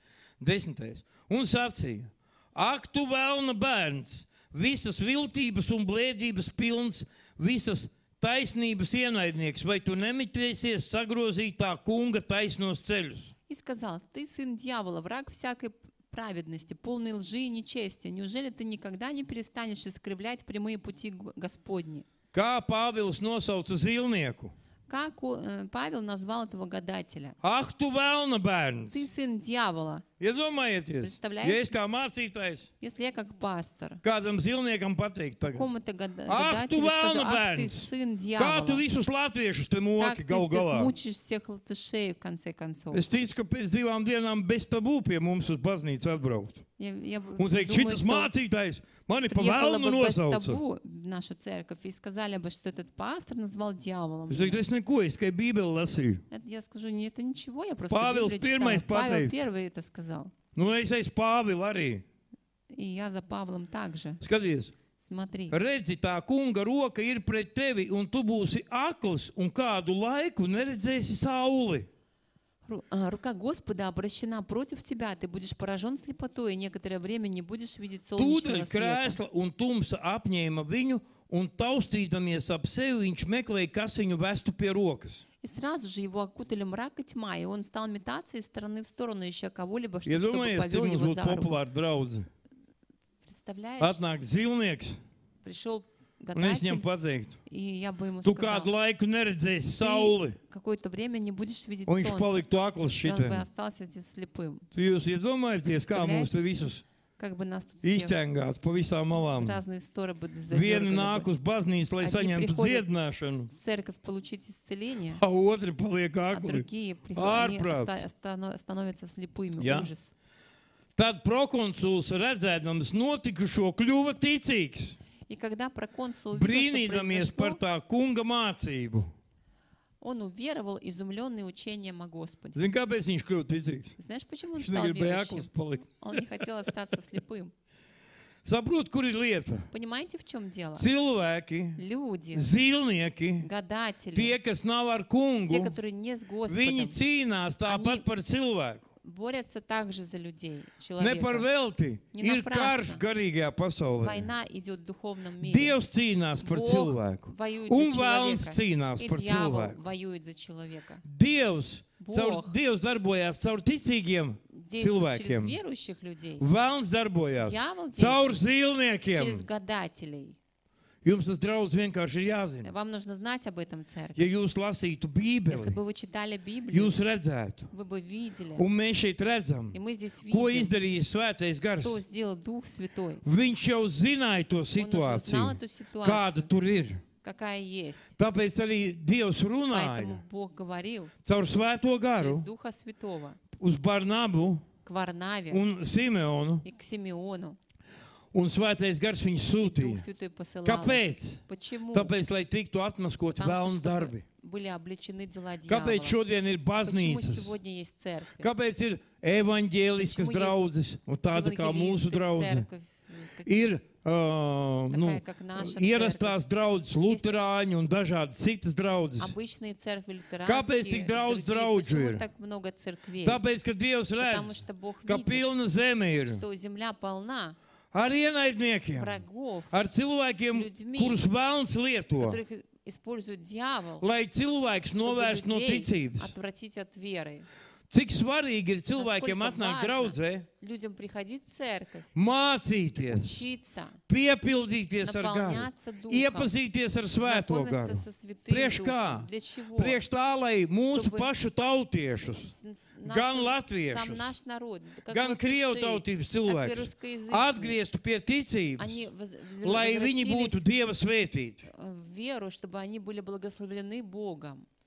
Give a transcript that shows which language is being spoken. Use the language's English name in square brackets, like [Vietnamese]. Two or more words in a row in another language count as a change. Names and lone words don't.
[Latvian] 10. Un sacīja, ak, tu vēlna bērns, visas viltības un blēdības pilns, visas taisnības ienaidnieks, vai tu nemitēsies sagrozīt tā kunga taisnos ceļus? [Russian] И сказал: ты сын дьявола, враг всякой праведности, полной лжи и нечестия. Неужели ты никогда не перестанешь искривлять прямые пути Господни? [Latvian] Kā Pāvils nosauca zīlnieku? [Russian] Как Павел назвал этого гадателя? [Latvian] Ak, tu vēlna bērns! [Russian] Ты сын дьявола. [Latvian] Iedomājieties, [Russian] Представляете? [Latvian] ja es kā mācītājs [Russian] Если я как пастор [Latvian] kādam zilniekam pateiktu tagad, [Russian] какому-то [Latvian] tu [Russian] гадателю скажу, [Latvian] vēlna [Russian] ах ты [Latvian] bērns, [Russian] сын [Latvian] kā tu [Russian] дьявола, [Latvian] visus latviešus te [Russian] так [Latvian] moki [Russian] ты [Latvian] gal [Russian] всех [Latvian] galā? [Russian] мучишь всех латышей в конце концов. [Latvian] Es ticu, ka pēc 2 dienām bez tabū pie mums uz baznīcu atbraukt. [Russian] Я [Latvian] Un teikt, [Russian] думаю, [Latvian] šitas [Russian] что [Latvian] mācītājs mani pa [Russian] приехала [Latvian] vēlnu [Russian] бы без [Latvian] nosauca. [Russian] табу в нашу церковь и сказали бы, что этот пастор назвал дьяволом. [Latvian] Es teiktu, es neko, es tikai Bībeli lasīju. [Russian] Я скажу, нет, это ничего, я просто Павел Библию первый читаю. Павел [Latvian] pateica. [Russian] первый это сказал. [Latvian] Nu, es esmu Pāvils arī. [Russian] И я за Павлом также. [Latvian] Skaties, [Russian] Смотри. [Latvian] redzi, tā kunga roka ir pret tevi, un tu būsi akls, un kādu laiku neredzēsi sauli. [Russian] Рука Господа обращена против тебя, ты будешь поражен слепотой, и некоторое время не будешь видеть солнечного [Latvian] Tūdaļ [Russian] света. [Latvian] krēsla un tumsa apņēma viņu, un taustīdamies ap sevi, viņš meklēja, kas viņu vestu pie rokas. [Russian] И сразу же его окутали мрак и тьма, и он стал метаться из стороны в сторону, ища кого-либо, [Latvian] Ja [Russian] чтобы [Latvian] domājies, [Russian] повел [Latvian] tur mums [Russian] его [Latvian] būtu [Russian] за руку. [Latvian] populāra draudze. [Russian] Представляешь, [Latvian] Atnāk zilnieks, [Russian] пришел [Latvian] un es viņam [Russian] гадатель, [Latvian] pateiktu, [Russian] и я бы ему [Latvian] tu [Russian] сказал, [Latvian] kādu laiku neredzēsi sauli, [Russian] ты какое-то время не будешь видеть [Latvian] un viņš [Russian] солнце, [Latvian] paliktu akls [Russian] и он бы [Latvian] šitiem. [Russian] остался здесь слепым. [Latvian] Jūs iedomājaties, kā mums te visus [Russian] Как бы нас тут всех [Latvian] izķengāt pa visām [Russian] в [Latvian] malām. [Russian] разные стороны [Latvian] Viena [Russian] задергали [Latvian] nāk [Russian] бы. [Latvian] uz baznīcu, lai [Russian] Одни [Latvian] saņemtu [Russian] приходят [Latvian] dziedināšanu, [Russian] В церковь получить исцеление, [Latvian] a otri paliek [Russian] а [Latvian] akli. [Russian] другие они [Latvian] Ārprāts. [Russian] становятся слепыми. [Latvian] Jā. [Russian] Ужас. [Latvian] Tad prokonsuls redzēdams notikušo kļuva ticīgs, [Russian] И когда проконсул увидел, что [Latvian] brīnīdamies par [Russian] произошло, [Latvian] tā kunga mācību. [Russian] он уверовал, изумленный учением о Господе. [Latvian] Zini, kāpēc viņš kļuva ticīgs? [Russian] Знаешь, почему он [Latvian] Viņš [Russian] стал [Latvian] negribēja akls [Russian] верующим? [Latvian] palikt. [Russian] Он не хотел остаться слепым. [Latvian] Saprot, kur ir lieta? [Russian] Понимаете, в чем дело? [Latvian] Cilvēki, [Russian] Люди, [Latvian] zilnieki, [Russian] гадатели, [Latvian] tie, kas nav ar [Russian] те, [Latvian] kungu, [Russian] которые не с [Latvian] viņi [Russian] Господом, [Latvian] cīnās tāpat [Russian] Они- [Latvian] par cilvēku. [Russian] борются также за людей, [Latvian] Ne par [Russian] человека. [Latvian] velti. [Russian] Не [Latvian] Ir [Russian] напрасно. [Latvian] karš garīgajā pasaulē. [Russian] Война идет в духовном мире. [Latvian] Dievs cīnās par [Russian] Бог [Latvian] cilvēku. [Russian] воюет [Latvian] Un [Russian] за [Latvian] vēlns [Russian] человека. [Latvian] cīnās [Russian] И [Latvian] par [Russian] дьявол [Latvian] cilvēku. [Russian] воюет за человека. [Latvian] Dievs [Russian] Бог [Latvian] darbojās caur ticīgiem [Russian] действует через [Latvian] cilvēkiem. [Russian] верующих людей. [Latvian] Vēlns darbojās [Russian] Дьявол [Latvian] caur [Russian] действует [Latvian] zilniekiem. [Russian] через гадателей. [Latvian] Jums tas draudz vienkārši ir jāzina. [Russian] Вам нужно знать об этом, церковь. [Latvian] Ja jūs lasītu [Russian] Если [Latvian] Bībeli, [Russian] бы вы читали Библию, [Latvian] jūs redzētu. [Russian] вы бы видели. [Latvian] Un mēs šeit redzam, [Russian] И мы здесь [Latvian] ko [Russian] видим, [Latvian] izdarīja Svētais Gars. [Russian] что сделал Дух Святой. [Latvian] Viņš jau zināja to [Russian] Он уже [Latvian] situāciju, [Russian] знал эту [Latvian] kāda [Russian] ситуацию, [Latvian] tur ir. [Russian] какая есть. [Latvian] Tāpēc arī Dievs runāja [Russian] Поэтому Бог говорил [Latvian] caur Svēto [Russian] через [Latvian] garu [Russian] Духа Святого [Latvian] uz Barnabu [Russian] к Варнаве [Latvian] un Simeonu, [Russian] и к Симеону. [Latvian] un Svētais Gars viņus [Russian] И Дух [Latvian] sūtīja. [Russian] Святой посылал. [Latvian] Kāpēc? [Russian] Почему? [Latvian] Tāpēc, lai tiktu atmaskoti [Russian] Потому [Latvian] vēlnu [Russian] что [Latvian] darbi. [Russian] были обличены дела дьявола. [Latvian] Kāpēc šodien ir [Russian] Почему [Latvian] baznīcas? [Russian] сегодня есть церковь? [Latvian] Kāpēc ir evaņģēliskas [Russian] Почему [Latvian] draudzes un tāda kā mūsu [Russian] Евангелистская [Latvian] draudze? [Russian] церковь, [Latvian] Ir [Russian] такая, как наша [Latvian] ierastās draudzes, luterāņi un dažādas citas draudzes. [Russian] обычные церкви [Latvian] Kāpēc tik [Russian] лютеранские, [Latvian] daudz [Russian] другие. [Latvian] draudžu [Russian] Почему [Latvian] ir? [Russian] так много церквей? [Latvian] Tāpēc, ka Dievs [Russian] Потому [Latvian] redz, [Russian] что Бог [Latvian] ka [Russian] видит, [Latvian] pilna zeme ir [Russian] что земля полна [Latvian] ar ienaidniekiem, [Russian] врагов, [Latvian] ar cilvēkiem, [Russian] Ļudmi, [Latvian] kurus vēlns lieto, [Russian] которых использует дьявол, [Latvian] lai cilvēks [Russian] чтобы [Latvian] novērst no [Russian] людей [Latvian] ticības. [Russian] отвратить от веры. [Latvian] Cik svarīgi ir cilvēkiem [Russian] Насколько [Latvian] atnākt [Russian] важно [Latvian] draudzē, [Russian] людям приходить в церковь, [Latvian] mācīties, [Russian] учиться, [Latvian] piepildīties ar garu, [Russian] наполняться Духом, [Latvian] iepazīties ar Svēto [Russian] знакомиться [Latvian] garu. [Russian] со Святым [Latvian] Priekš [Russian] Духом. [Latvian] kā? [Russian] Для чего? [Latvian] Priekš tā, lai mūsu [Russian] Чтобы [Latvian] pašu tautiešus, gan [Russian] Сам [Latvian] latviešus, [Russian] наш народ, как [Latvian] gan krievu [Russian] латыши, [Latvian] tautības [Russian] так и [Latvian] cilvēkus [Russian] русскоязычные, [Latvian] atgrieztu pie ticības, [Russian] они [Latvian] lai viņi būtu [Russian] возвратились [Latvian] Dieva svētīti. [Russian] в веру, чтобы они были благословлены Богом.